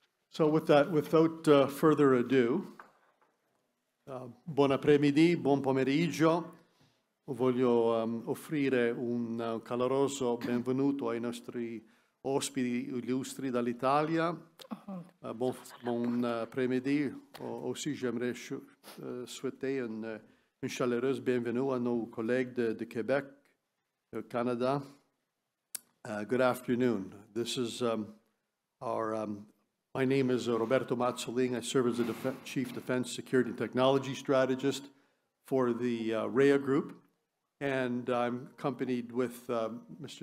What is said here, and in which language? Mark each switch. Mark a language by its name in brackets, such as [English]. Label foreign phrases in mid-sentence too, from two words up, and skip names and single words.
[English] So with that, without further ado, [Italian] buon apremidi, buon pomeriggio. Voglio offrire un caloroso benvenuto ai nostri ospiti illustri dall'Italia. [French] Bon après-midi. Aussi, j'aimerais souhaiter une chaleureuse bienvenue à nos collègues de Québec, Canada. [English] Good afternoon. This is my name is Roberto Mazzolin. I serve as the Chief Defense Security and Technology Strategist for the Rhea Group. And I'm accompanied with Mr.